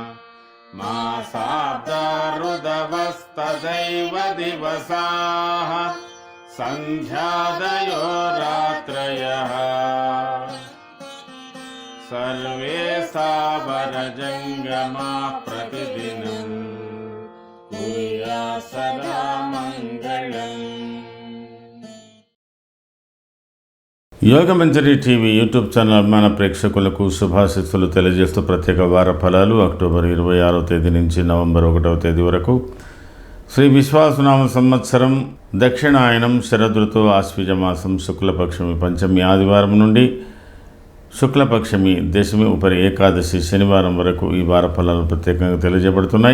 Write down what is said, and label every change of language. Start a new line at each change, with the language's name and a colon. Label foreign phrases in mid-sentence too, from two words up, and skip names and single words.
Sanskrit: मासाब्दारुदवस्तदैव दिवसाः सन्ध्यादयो रात्रयः सर्वे सावरजङ्गमाः प्रतिदिनं कुर्यात् सदा मङ्गलम्।
Telugu: యోగమంజరి టీవీ యూట్యూబ్ ఛానల్ అభిమాన ప్రేక్షకులకు శుభాశీస్సులు తెలియజేస్తూ ప్రత్యేక వార ఫలాలు అక్టోబర్ 26వ తేదీ నుంచి నవంబర్ 1వ తేదీ వరకు శ్రీ విశ్వాసనామ సంవత్సరం దక్షిణాయనం శరదృతు ఆశ్వీజ మాసం శుక్లపక్షమి పంచమి ఆదివారం నుండి శుక్లపక్షమి దశమి ఉపరి ఏకాదశి శనివారం వరకు ఈ వార ఫలాలు ప్రత్యేకంగా తెలియజేయబడుతున్నాయి.